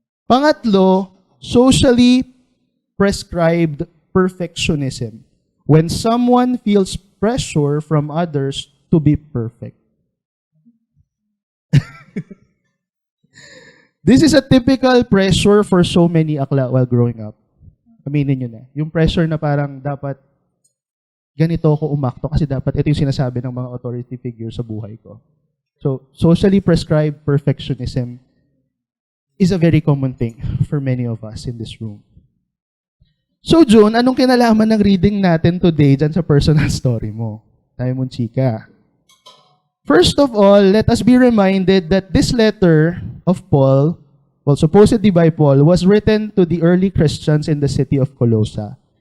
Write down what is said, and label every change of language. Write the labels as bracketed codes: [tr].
[en] Pangatlo, socially prescribed perfectionism. When someone feels pressure from others to be perfect. This is a typical pressure for so many akla while growing up. [tl] Aminin nyo na. Yung pressure na parang dapat ganito ako umakto kasi dapat ito yung sinasabi ng mga authority figure sa buhay ko. [en] So, socially prescribed perfectionism is a very common thing for many of us in this room. [tl] So, June, anong kinalaman ng reading natin today dyan sa personal story mo? Tayo mong chika. [en] First of all, let us be reminded that this letter of Paul, well, supposedly by Paul, was written to the early Christians in the city of Colossae.